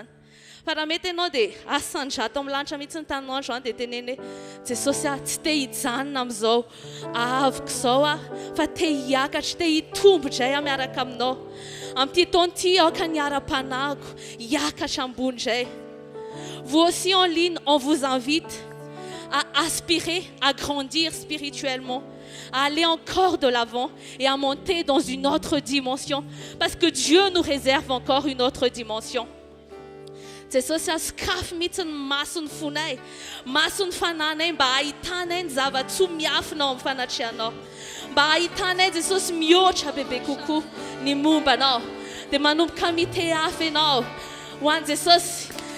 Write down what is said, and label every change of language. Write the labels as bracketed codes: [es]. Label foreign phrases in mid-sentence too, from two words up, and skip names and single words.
[mg] Fa raha mety ianao dia asandrato amin'ny lanitra mihitsy ny taninao androany dia teneny hoe Jesosy tsy te hijanona amin'izao aviko izao fa te hiakatra, te hitombo indray miaraka aminao. Amin'ity taona ity aoka ny ara-panahiko hiakatra ambony indray. [fr] Vous aussi en ligne, on vous invite à aspirer, à grandir spirituellement, à aller encore de l'avant et à monter dans une autre dimension. Parce que Dieu nous réserve encore une autre dimension. [mg] Jesosy skafy mihitsy ny masony fonay, masony fananay mba hahitanay ny zava-tsoa miafinao amin'ny fanatrianao. Mba hahitanay Jesosy mihoatra bebe kokoa ny mombanao. Dia manomboka mite afo ianao ho an'i Jesosy.